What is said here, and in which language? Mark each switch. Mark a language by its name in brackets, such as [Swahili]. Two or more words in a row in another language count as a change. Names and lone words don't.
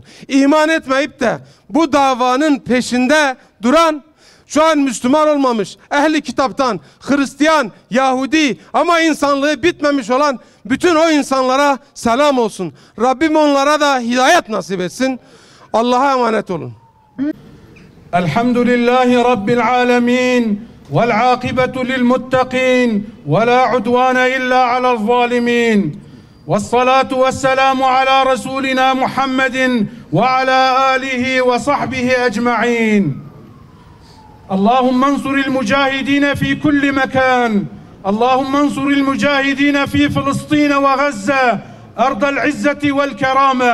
[Turkish] İman etmeyip de bu davanın peşinde duran, şu an Müslüman olmamış, ehli kitaptan, Hristiyan, Yahudi ama insanlığı bitmemiş olan bütün o insanlara selam olsun. Rabbim onlara da hidayet nasip etsin. Allah'a emanet olun. [Arabic] الحمد لله رب العالمين. والعاقبة للمتقين ولا عدوان إلا على الظالمين والصلاة والسلام على رسولنا محمد وعلى آله وصحبه أجمعين اللهم انصر المجاهدين في كل مكان اللهم انصر المجاهدين في فلسطين وغزة أرض العزة والكرامة.